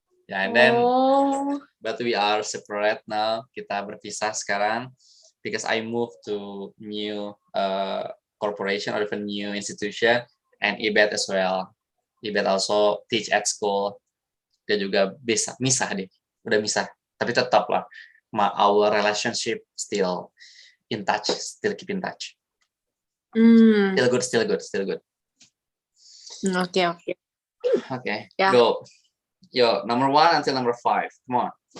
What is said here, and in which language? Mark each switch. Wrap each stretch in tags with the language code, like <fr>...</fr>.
<en>Ya, and then but we are separate now.</en> <id>Kita berpisah sekarang</id> <en>because I moved to new corporation or even new institution, and Ibet as well. Ibet also teach at school.</en> <id>Dia juga bisa misah deh, udah misah. Tapi tetap lah,</id> <en>our relationship still in touch, still keep in touch. Still good. Okay. Okay, Yeah. go. Yo, number 1 until number 5. Come on.</en>